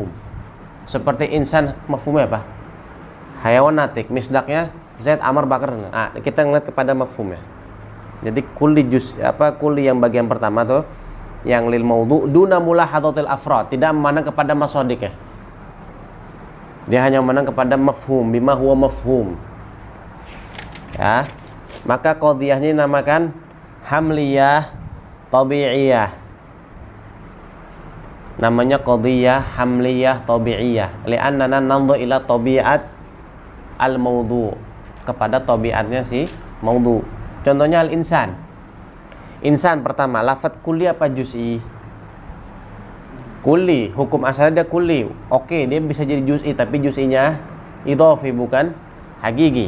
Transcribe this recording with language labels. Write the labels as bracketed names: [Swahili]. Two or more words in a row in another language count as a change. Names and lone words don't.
[Indonesian] Seperti insan, mafhumnya apa? [Arabic] حيوان ناطق, [Indonesian] misdaknya Zaid, Amr, Bakar. Kita ngeliat kepada mafhumnya. Jadi kulli kulli yang bagian pertama tuh yang [Arabic] للموضوع دون ملاحظة الأفراد, [Indonesian] tidak memandang kepada masodik ya. Dia hanya memandang kepada mafhum, [Arabic] بما هو مفهوم. [Indonesian] Ya. Maka qadhiyahnya dinamakan [Arabic] حملية طبيعية. [Indonesian] Namanya [Arabic] قضية حملية طبيعية. لأننا ننظر إلى طبيعة الموضوع, [Indonesian] kepada tabiatnya si maudhu. Contohnya al-insan. Insan pertama, lafaz kulli apa juz'i? Kulli, hukum asalnya dia kulli. Oke, dia bisa jadi juz'i, tapi juz'inya idhofi bukan hakiki.